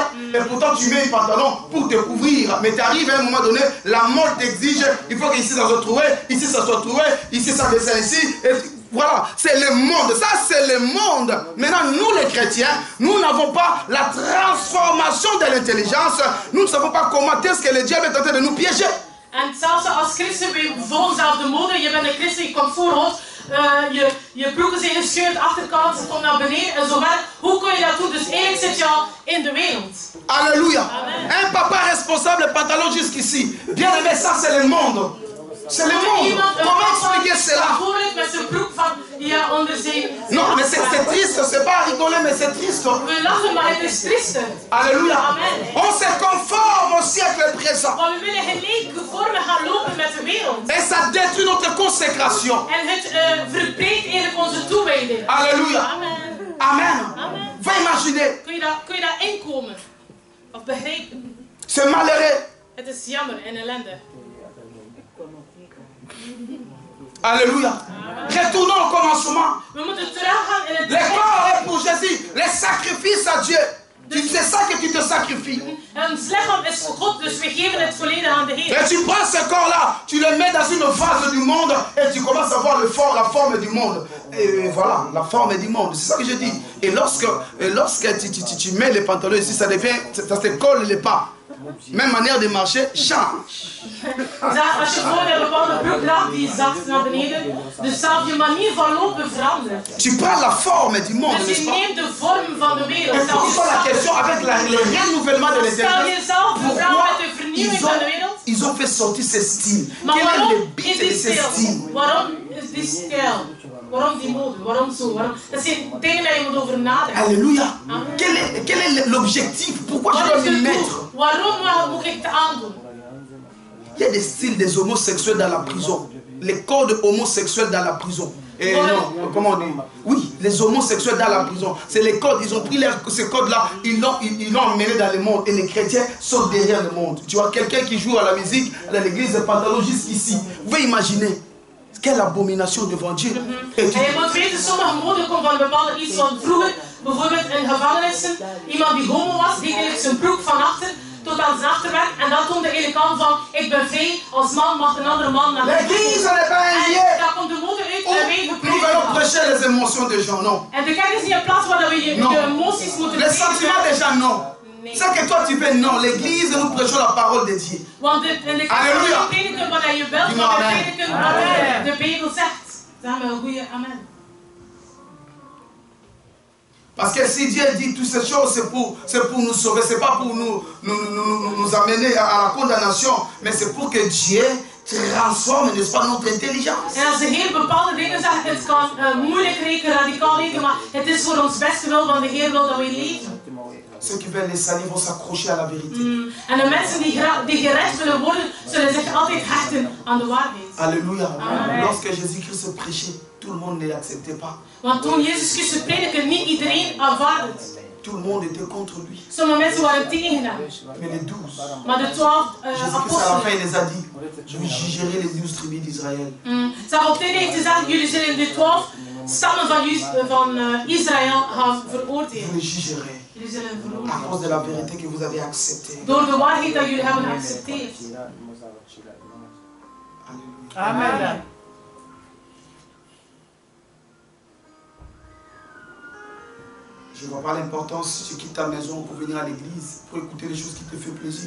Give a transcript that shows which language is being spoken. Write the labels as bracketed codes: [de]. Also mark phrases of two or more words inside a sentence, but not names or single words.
[fr] Et pourtant tu mets un pantalon pour te couvrir. Mais tu arrives à un moment donné, la mode t'exige, il faut qu'ici ça soit trouvé, ici ça soit trouvé, ici ça descend ici. Et voilà, c'est le monde. Ça, c'est le monde. Maintenant, nous les chrétiens, nous n'avons pas la transformation de l'intelligence. Nous ne savons pas comment est-ce que le diable est en train de nous piéger. [nl] En zelfs als christen, we volgen zelf de mode. Je bent een christen, je komt voor ons. Je broeken zijn gescheurd, achterkant, ze komt naar beneden en zo verder. Hoe kun je dat doen? Dus eigenlijk zit je al in de wereld. [fr] Alléluia. Amen. Un papa responsable, pantalon jusqu'ici. Bien aimé, ça c'est le monde. C'est le monde. Comment expliquer cela? [nl] Met zijn broek van, ja, onder zijn... [fr] Non, mais c'est triste, c'est pas rigoler, mais c'est triste. [nl] We lachen, maar het is trieste. [fr] Alléluia. Amen. On se conforme au siècle présent. [nl] Maar we willen gelijke vormen gaan lopen met de wereld. [fr] Et ça détruit notre consécration. [nl] En het verbreekt eigenlijk onze toewijding. [fr] Alléluia. Amen. Amen. Amen. Va imaginer. [nl] Kun je daar inkomen? Of begrijpen? [fr] C'est malheureux. [nl] Het is jammer en ellende. [fr] Alléluia. Retournons au commencement. [nl] We moeten teruggaan in het [fr] Le corps est pour Jésus. Les sacrifices à Dieu. C'est ça que tu te sacrifies. [nl] En het lichaam is voor God, dus we geven het volledig aan de Heer. [fr] Et tu prends ce corps-là, tu le mets dans une vase du monde et tu commences à voir la forme du monde. Et voilà, la forme du monde. C'est ça que je dis. Et lorsque tu mets les pantalons ici, ça te colle les pas. Même manière de marcher change. [nl] Als je gewoon een bepaalde broek draagt die zakt naar beneden, dus zelf je manier van lopen verandert. [fr] Tu prends la forme du monde, [nl] Dus [fr] n'est-ce [nl] je [fr] pas? [nl] neemt de vorm van de wereld. [fr] Et pose-toi la question avec le renouvellement de [nl] Stel [fr] l'intelligence. [nl] jezelf de vraag [fr] Pourquoi [nl] met de vernieuwing van de wereld. [fr] ils ont fait sortir ce style? [nl] Maar [fr] Quel est le [nl] waarom [fr] but [nl] is de die [fr] ce style? [nl] stijl? Waarom is die stijl? Waarom die mode? Waarom zo? Dat zijn dingen waar je moet over nadenken. [fr] Alléluia. Quel est l'objectif? Pourquoi je [nl] Wat [fr] dois [nl] is [fr] m'y [nl] het [fr] mettre? [nl] doel? Waarom moet ik het aandoen? [fr] Il y a des styles des homosexuels dans la prison. Les codes homosexuels dans la prison. Et non, comment on dit? Oui, les homosexuels dans la prison. C'est les codes, ils ont pris ces codes-là, ils l'ont emmené dans le monde. Et les chrétiens sont derrière le monde. Tu vois quelqu'un qui joue à la musique, à l'église, le pantalon jusqu'ici. Vous pouvez imaginer. Quelle abomination devant Dieu. [nl] En je moet weten, sommige mode komt van bepaalde iets van vroeger. Bijvoorbeeld in gevangenissen. Iemand die homo was, die deed zijn broek van achter tot aan zijn achterwerk. En dat toonde eigenlijk aan van, ik ben vrij, als man mag een andere man naar [fr] l'église n'est pas un lieu [nl] en daar komt de mode uit en wij [fr] où nous allons prêcher les émotions des gens, non. [nl] En de kerk is niet een plaats waar we je emoties moeten [fr] Les sentiments des gens, non. C'est que toi tu fais, non. L'église, nous prêchons la parole de Dieu. [nl] Want in de kerk kan je prediken wat je wilt, maar we prediken wat de Bijbel zegt. Zeg maar een goede amen. [fr] Parce que si Dieu dit toutes ces choses, c'est pour nous sauver, c'est pas pour nous amener à la condamnation, mais c'est pour que Dieu transforme, n'est-ce pas, notre intelligence. [nl] En als de Heer bepaalde dingen zegt, het kan moeilijk lijken, radicaal lijken, maar het is voor ons beste wil, want de Heer wil dat wij leven. [fr] Ceux qui veulent les salir vont s'accrocher à la vérité. [nl] En de mensen die gered willen worden, zullen zich altijd hechten aan de waarheid. [fr] Alléluia. Amen. Lorsque Jésus-Christ prêchait, tout le monde ne l'acceptait pas. [nl] Want toen Jezus Christus predikte, niet iedereen aanvaarde het. [fr] Tout le monde était contre lui. [nl] Sommige mensen waren tegen hem. [fr] Mais les 12. [nl] Maar de 12 [fr] Jésus-Christ à la [nl] apostelen. [fr] fin il les a dit, vous jugerez les 12 tribus d'Israël. [nl] Op het einde heeft gezegd, jullie zullen de 12 stammen van Israël gaan veroordelen. [fr] Vous les jugerez. [nl] Jullie zullen [fr] À [nl] veroordelen. [fr] cause de la vérité que vous avez acceptée. [nl] Door de waarheid dat jullie hebben geaccepteerd. [fr] Alléluia. Amen. Je ne vois pas l'importance si tu quittes ta maison pour venir à l'église, pour écouter les choses qui te font plaisir.